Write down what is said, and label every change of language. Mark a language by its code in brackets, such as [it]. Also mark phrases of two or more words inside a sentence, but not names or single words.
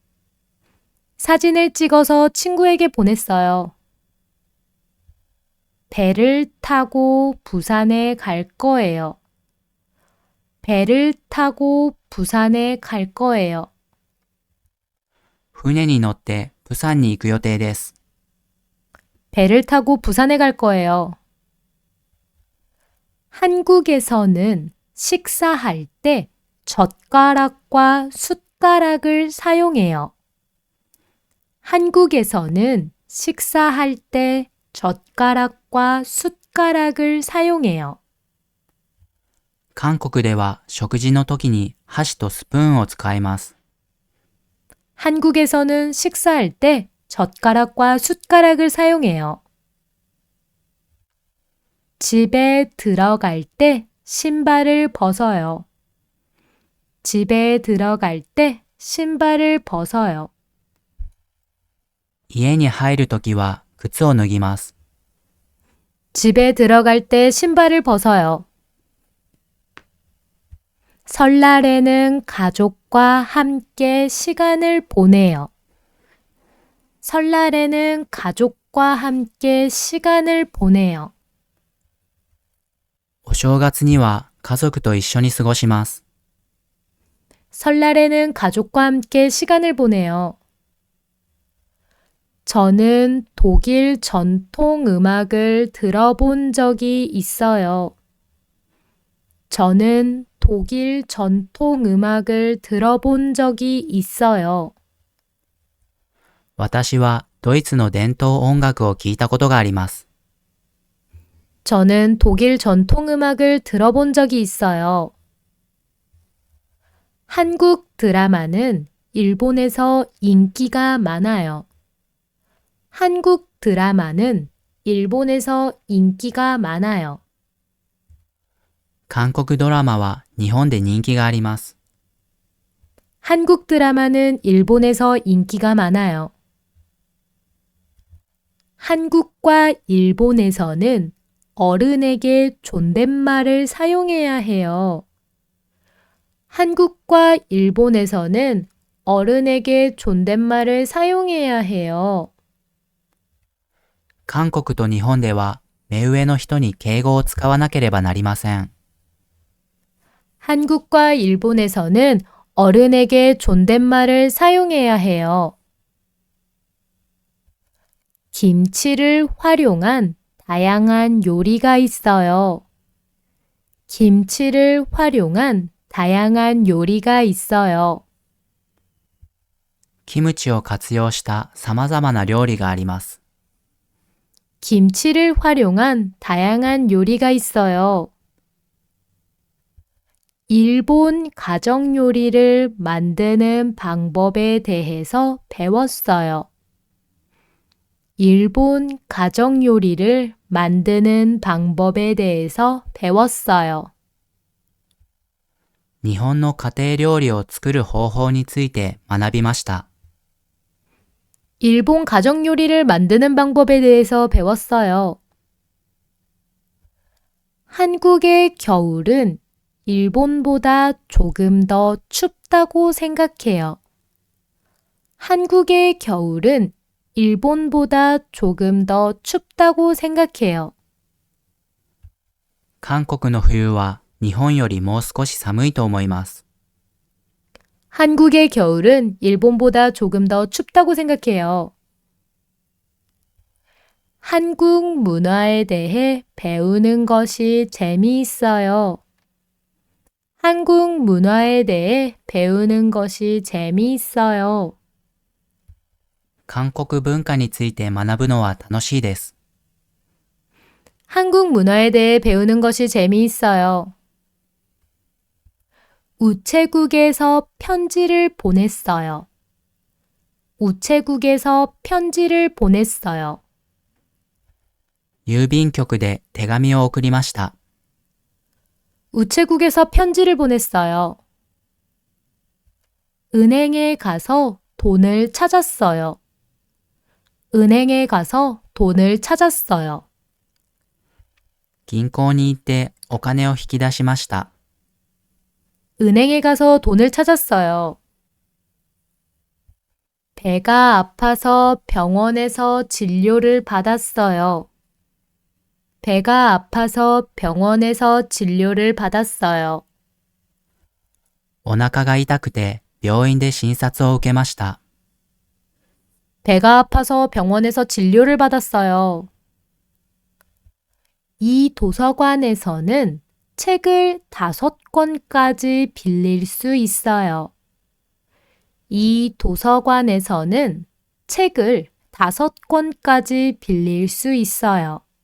[ko] 사진을 찍어서 친구에게 보냈어요. 배를 타고 부산에 갈 거예요. 배를 타고 부산에 갈 거예요. [ja] 船に乗ってプサンに行く予定です。 [ko] 배를 타고 부산에 갈 거예요. 한국에서는 식사할 때 젓가락과 숟가락을 사용해요. 한국에서는 식사할 때 젓가락과 숟가락을 사용해요. [ja] 韓国では食事の時に箸とスプーンを使います。 [ko] 한국에서는 식사할 때 젓가락과 숟가락을 사용해요. 집에 들어갈 때 신발을 벗어요. 집에 들어갈 때 신발을 벗어요. [ja] 家に入るときは靴を脱ぎます。 [ko] 집에 들어갈 때 신발을 벗어요. 설날에는 가족과 함께 시간을 보내요. 설날에는 가족과 함께 시간을 보내요. [ja] お正月には家族と一緒に過ごします。 [ko] 설날에는 가족과 함께 시간을 보내요. 저는 독일 전통 음악을 들어본 적이 있어요. 저는 독일 전통 음악을 들어본 적이 있어요. [ja] 私はドイツの伝統音楽を聞いたことがあります。 [ko] 저는 독일 전통 음악을 들어본 적이 있어요. 한국 드라마는 일본에서 인기가 많아요. 한국 드라마는 일본에서 인기가 많아요. [ja] 韓国ドラマは日本で人気があります。 [ko] 한국 드라마는 일본에서 인기가 많아요. 한국과 일본에서는 어른에게 존댓말을 사용해야 해요. 한국과 일본에서는 어른에게 존댓말을 사용해야 해요. [ja] 韓国と日本では目上の人に敬語を使わなければなりません。 [ko] 한국과 일본에서는 어른에게 존댓말을 사용해야 해요. 김치를 활용한 다양한 요리가 있어요. 김치를 활용한 다양한 요리가 있어요. [ja] キムチを活用した様々な料理があります。 [ko] 김치를 활용한 다양한 요리가 있어요. 일본 가정 요리를 만드는 방법에 대해서 배웠어요. 일본 가정 요리를 만드는 방법에 대해서 배웠어요. [ja] 日本の家庭料理を作る方法について学びました。 [ko] 일본 가정 요리를 만드는 방법에 대해서 배웠어요. 한국의 겨울은 일본보다 조금 더 춥다고 생각해요. 한국의 겨울은 일본보다 조금 더 춥다고 생각해요. [ja] 韓国の冬は日本よりもう少し寒いと思います。 [ko] 한국의 겨울은 일본보다 조금 더 춥다고 생각해요. 한국 문화에 대해 배우는 것이 재미있어요. 한국 문화에 대해 배우는 것이 재미있어요. [ja] 韓国文化について学ぶのは楽しいです。 [ko] 한국 문화에 대해 배우는 것이 재미있어요. 우체국에서 편지를 보냈어요. 우체국에서 편지를 보냈어요. [ja] 郵便局で手紙を送りました。 [ko] 우체국에서 편지를 보냈어요. 은행에 가서 돈을 찾았어요. 은행에 가서 돈을 찾았어요. [ja] 銀行に行ってお金を引き出しました。 [ko] 은행에 가서 돈을 찾았어요. 배가 아파서 병원에서 진료를 받았어요. 배가 아파서 병원에서 진료를 받았어요. [ja] お腹が痛くて病院で診察を受けました。 [ko] 배가 아파서 병원에서 진료를 받았어요. 이 도서관에서는 책을 5권까지 빌릴 수 있어요. 이 도서관에서는 책을 5권까지 빌릴 수 있어요.